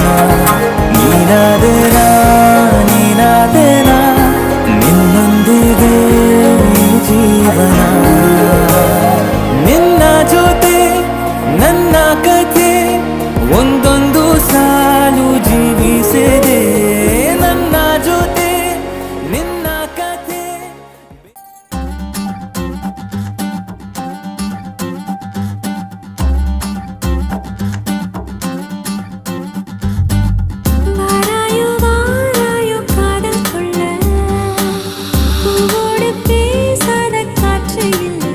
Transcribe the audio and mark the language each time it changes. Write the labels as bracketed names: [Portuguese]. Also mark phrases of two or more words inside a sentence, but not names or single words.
[Kannada] ನೀನಾದೇನಾ ನೀನಾದೇನಾ ನಿನ್ನೊಂದಿಗೆ ಈ ಜೀವನ. ನಿನ್ನ ಜೊತೆ ನನ್ನ ಕಥೆ ಒಂದೊಂದು ಸಾಲು ಜೀವಿಸಿದೆ. ನನ್ನ ಜೊತೆ ನಿನ್ನ ಕಥೆ. [Tamil] வாராயோ வாராயோ காதல் கொள்ள, பூவோடு பேசாத காற்று இல்லை.